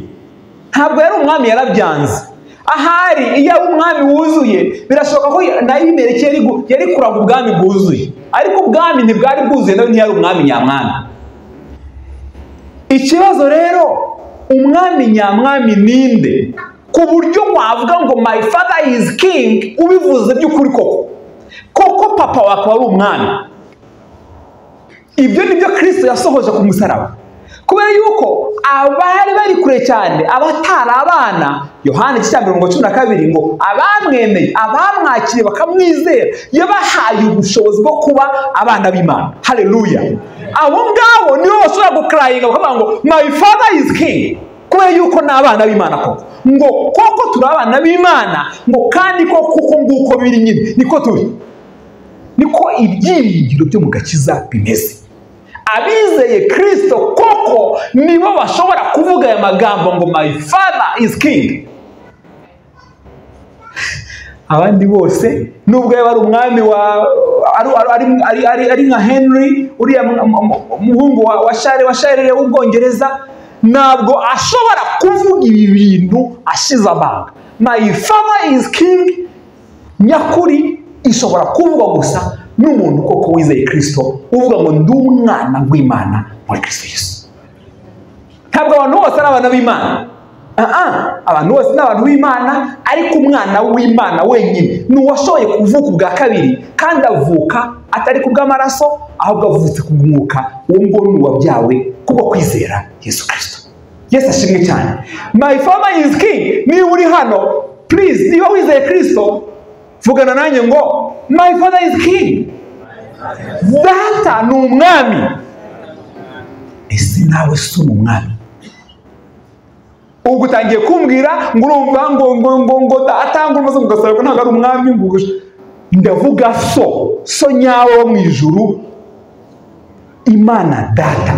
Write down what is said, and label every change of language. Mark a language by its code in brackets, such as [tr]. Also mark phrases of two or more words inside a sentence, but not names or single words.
[rw] Ntabwo yari umwami, yarabyanze. Ahari iyo ari umwami wuzuye, birashoboka ko na Abimeleki yari kuraga ubwami bwuzuye. Ariko ubwami ntibwari bwuzuye, nawe ntiyari umwami nyamwami. Ikibazo rero, umwami nyamwami ninde? Ku buryo wavuga ngo [en] my father is king, [rw] ubivuze by'ukuri koko papa wakaba ari umwami. Ibyo nibyo Kristo yasohoje ku musaraba. Kubera yuko abari bari kure cyane, abatari abana, Yohana 12 ngo abamwemeye, abamwakiriye bakamwizera, yabahaye ubushobozi bwo kuba abana b'Imana. Haleluya. Abo ngabo nibo bashobora gukrayinga bakavuga ngo [en] my father is king, [rw] kubera yuko ni abana b'Imana koko. Ngo koko turi abana b'Imana, ngo kandi koko nguko biri nyine niko turi. Niko ibyiringiro byo mu gakiza bimeze. Abizeye Kristo koko nibo bashobora kuvuga aya magambo ngo [en] my father is king. [rw] Abandi bose nubwo yaba ari umwami ari nka Henry, uriya muhungu wa Charles w'Ubwongereza, ntabwo ashobora kuvuga ibi bintu ashize amanga. [en] My father is king [rw] nyakuri ishobora kuvugwa gusa n'umuntu koko wizeye Kristo, uvuga ngo ndi umwana w'Imana muri Kristo Yesu. Ntabwo abantu bose ari abana b'Imana. Abantu bose ni abantu b'Imana, ariko umwana w'Imana wenyine ni uwashoboye kuvuka ubwa kabiri, kandi avuka atari ku bw'amaraso, ahubwo avutse ku mwuka. Uwo ngo ni uwabyawe kubwo kwizera Yesu Kristo. Yesu ashimwe cyane. [en] My father is king. [rw] Niba uri hano, please, niba wizeye Kristo, vugana nanjye ngo [en] my father is king. [rw] Data ni umwami. Ese nawe si umwami? Ubwo utangiye kumbwira ngo urumva ngo data ngo umaze kugasaba ko ntabwo ari umwami, ngo ndavuga so nyawe wo mu ijuru, Imana data.